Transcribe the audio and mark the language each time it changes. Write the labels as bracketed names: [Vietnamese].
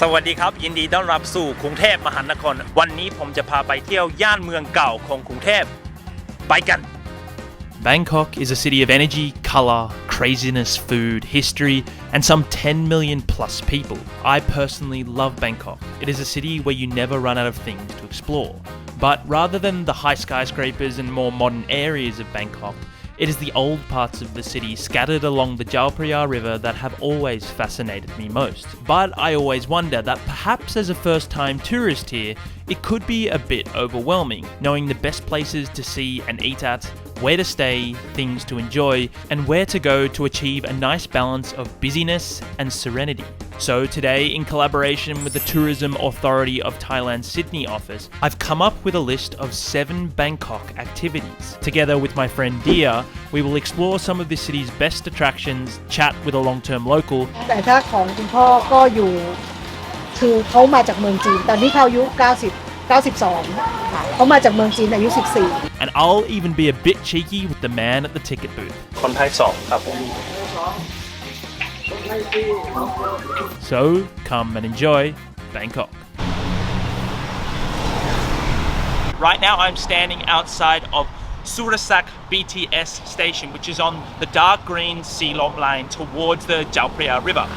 [Thai] สวัสดีครับยินดีต้อนรับสู่กรุงเทพมหานครวันนี้ผมจะพาไปเที่ยวย่านเมืองเก่าของกรุงเทพไปกัน [English] Bangkok is a city of energy, colour, craziness, food, history, and some 10 million plus people. I personally love Bangkok. It is a city where you never run out of things to explore. But rather than the high skyscrapers and more modern areas of Bangkok, it is the old parts of the city scattered along the Chao Phraya River that have always fascinated me most. But I always wonder that perhaps as a first-time tourist here, it could be a bit overwhelming, knowing the best places to see and eat at, where to stay, things to enjoy, and where to go to achieve a nice balance of busyness and serenity. So today, in collaboration with the Tourism Authority of Thailand's Sydney office, I've come up with a list of 7 Bangkok activities. Together with my friend Dia, we will explore some of the city's best attractions, chat with a long-term local, [Thai] แต่ถ้าของคุณพ่อก็อยู่คือเขามาจากเมืองจีนตอนนี้เขาอายุ92ค่ะเขามาจากเมืองจีนอายุ14 [English] and I'll even be a bit cheeky with the man at the ticket booth. [Thai] คนไทย2ครับ [English] So come and enjoy Bangkok. Right now I'm standing outside of Surasak BTS station, which is on the dark green Silom line towards the Chao Phraya River.